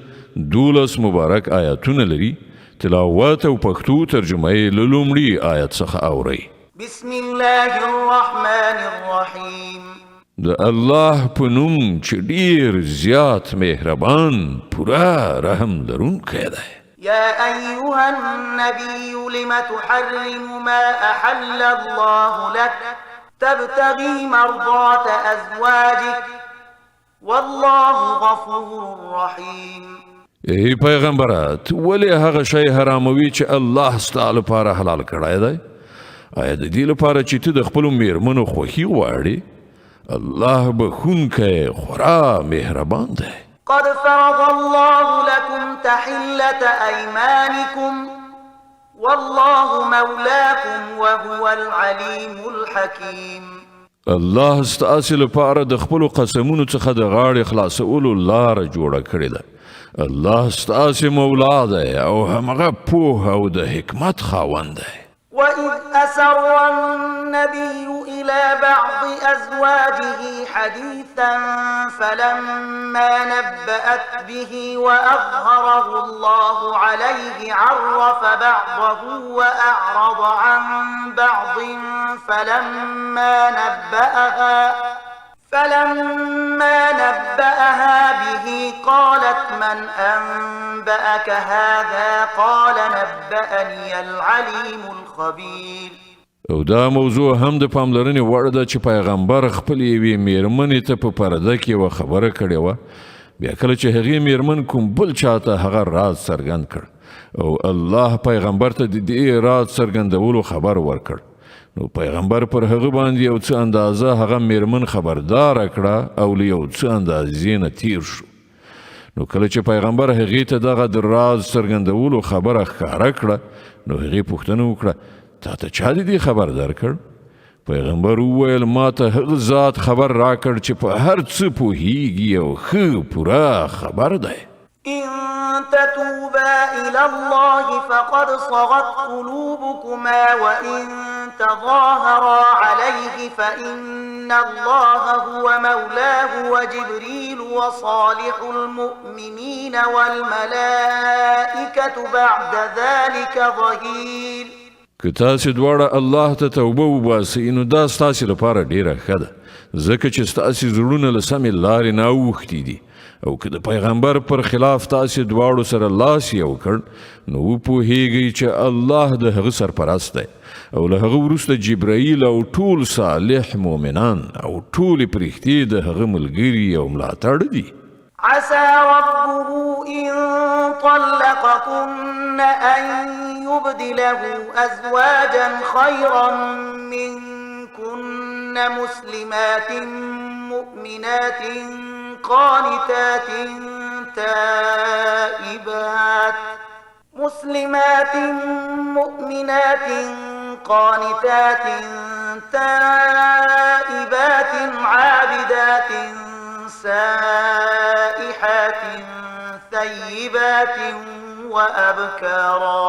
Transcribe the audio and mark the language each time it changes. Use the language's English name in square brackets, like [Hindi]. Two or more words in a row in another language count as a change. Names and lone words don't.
[Pashto] 12 مبارک آیاتونه لري. تلاوت او پښتو ترجمه یې له لومړي آیت څخه اورئ. [Arabic] بسم الله الرحمن الرحیم. [Pashto] د الله په نوم چې ډیر زیات مهربان پورا رحم لرونکی دی. [Arabic] يا أيها النبي لم تحرم ما أحل الله لك تبتغي مرضات أزواجك والله غفور رحيم. [Pashto] ای پیغمبرات ولی هغه شی حراموي چې الله ستاسو لپاره حلال کړی دی؟ آیا د دې لپاره چې ته د خپل میرمنو خوښي غواړې؟ الله بخونکی خورا مهربان دی. [Arabic] قد فرض الله لكم تحلة أيمانكم والله مولاكم وهو العليم الحكيم. [Pashto] الله ستاسو لپاره د خپل قسمونو څخه د غاړې خلاصولو لاره جوړه کړې ده. الله ستاسو مولا دی او همغه پوه او د حکمت خاوند دی. [Arabic] وإذ أسر النبي إلى بعض أزواجه حديثا فلما نبأت به وأظهره الله عليه عرف بعضه وأعرض عن بعض فلما نبأها به قالت من أنبأك هذا قال نبأني العليم الخبير. [Pashto] او دا موضوع هم د پاملرنې وړ ده چې پیغمبر خپل یوې میرمنې ته په پرده کې یوه خبره کړې وه. بیا کله چې هغې میرمن کوم بل چاته هغه راز څرګند کړ او الله پیغمبر ته د دې راز څرګندولو خبر ورکړ، نو پیغمبر پر هغه باندې یو څه اندازه هغه میرمن خبردار کړه او له یو څه اندازې نه تیر شو. نو کله چې پیغمبر هغې ته دغه د راز څرګندولو خبره ښکاره کړه نو هغې پوښتنه وکړه تا ته چا د دې خبر درکړ؟ پیغمبر وویل ما ته هغه ذات خبر راکړ چې په هر څه پوهیږي او ښه پوره خبر دی. [Arabic] إن تتوبا إلى الله فقد صغت قلوبكما وإن تظاهرا عليه فإن الله هو مولاه وجبريل وصالح المؤمنين والملائكة بعد ذلك ظهير. [Pashto] که تاسو دواړه الله ته توبه وباسئ نو دا ستاسو لپاره ډیره ښه ده، ځکه چې ستاسو زړونه له سمې لارې نه اوښتي دي. او که د پیغمبر پر خلاف تاسو دواړو سره لاس یو کړ نو وپوهیږئ چې الله د هغه سرپرست دی او له هغه وروسته جبرائیل او ټول صالح مؤمنان او ټول پرښتې د هغه ملګري او ملاتړ دي. [Arabic] عسى ربه إن طلقكن أن يبدله أزواجا خيرا منكن مسلمات مؤمنات قانتات تائبات عابدات سائحات ثيبات وأبكارا.